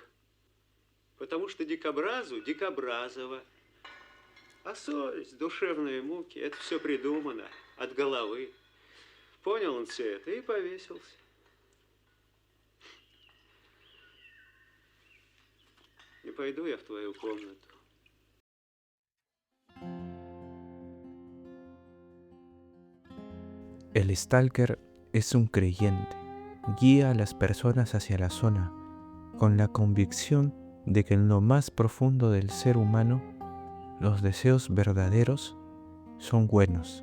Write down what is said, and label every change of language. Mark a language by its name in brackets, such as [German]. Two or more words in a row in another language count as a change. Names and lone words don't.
[Russian] Потому что дикобразу дикобразово. А совесть, душевные муки, это все придумано от головы. Понял он все это и повесился. Не пойду я в твою комнату. [Spanish] El stalker es un creyente, guía a las personas hacia la zona, con la convicción de que en lo más profundo del ser humano, los deseos verdaderos son buenos.